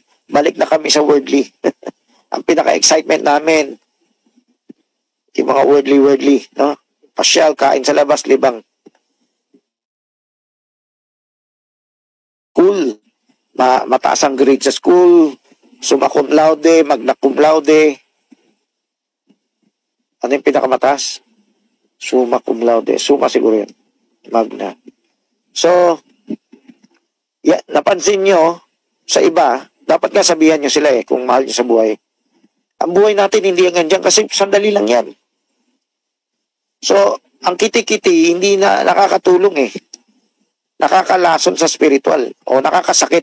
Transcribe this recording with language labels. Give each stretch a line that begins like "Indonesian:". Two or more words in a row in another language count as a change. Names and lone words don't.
Filipino: Balik na kami sa worldly. Ang pinaka-excitement namin, yung mga worldly, no? Pasyal, kain sa labas, libang. Cool. Mataas ang grade sa school.
Latin: Summa cum laude, magna cum laude.
Filipino: Ano yung pinakamataas?
Latin: Summa cum laude. Summa
Filipino: siguro yun.
Latin: Magna.
Filipino: So, napansin nyo, sa iba, dapat nga sabihan nyo sila kung mahal nyo sa buhay. Ang buhay natin hindi yan dyan kasi sandali lang yan. So, ang kiti-kiti hindi na nakakatulong Nakakalason sa spiritual o nakakasakit.